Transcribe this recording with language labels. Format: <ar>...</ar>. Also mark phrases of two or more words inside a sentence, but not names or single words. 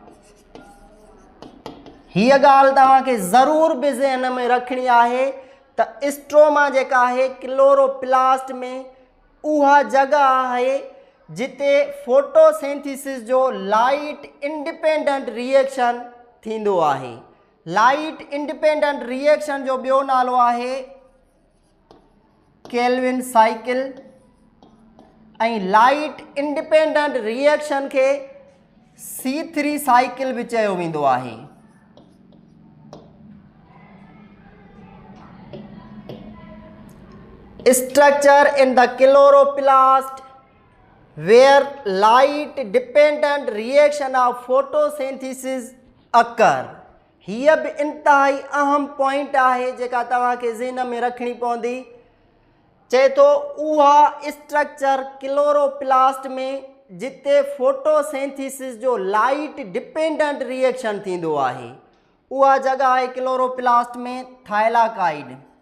<sd>हीअ ॻाल्हि तव्हांखे ज़रूर भी ज़हन में रखणी आहे त स्ट्रोमा जेका आहे क्लोरोप्लास्ट में उहा जगह आहे जिते फोटोसिंथेसिस जो</sd> <en>light independent reaction</en> <sd>थींदो आहे।</sd> <en>light independent reaction</en> <sd>जो ॿियो नालो आहे</sd> <en>Calvin cycle</en> <sd>ऐं</sd> <en>light independent reaction</en> <sd>के C3 साइकिल भी चयो वेंदो आहे।</sd> <en>Structure in the chloroplast where light dependent reaction of photosynthesis occur।</en> <sd>हीअ भी इंतहाई अहम पॉइंट आहे जेका तव्हांखे ज़हन में रखणी पवंदी। चए थो उहा स्ट्रक्चर क्लोरोप्लास्ट में जिते फोटोसिंथेसिस जो</sd> <en>light dependent reaction</en> <sd>थींदो आहे, उहा जगह आहे क्लोरोप्लास्ट में थाइलाकाइड।</sd>